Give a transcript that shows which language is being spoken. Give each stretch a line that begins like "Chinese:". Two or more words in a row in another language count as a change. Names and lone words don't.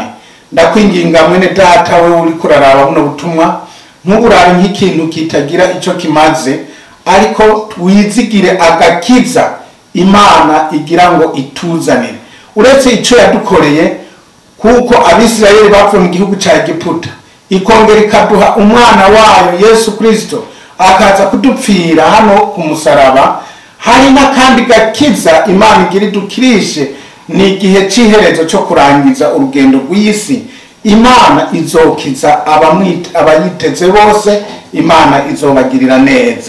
Rundi: Ndakwinginga mwene data we uri kuraraba buno butumwa, ntuburabe nk'ikintu kitagira ico kimaze, ariko wizigire agakiza Imana igira ngo ituzanire. Uretse ico yadukoreye, kuko Abisirayeli bapfuye mu gihugu ca Egiputa, ikongera ikaduha umwana wayo Yesu Kristo akaza kudupfira hano ku musaraba, hari n'akandi gakiza Imana igira idukirishe. Ni igihe c'iherezo cyo kurangiza urugendo rw'isi. Imana izokiza abayiteze bose, Imana izobagirira neza.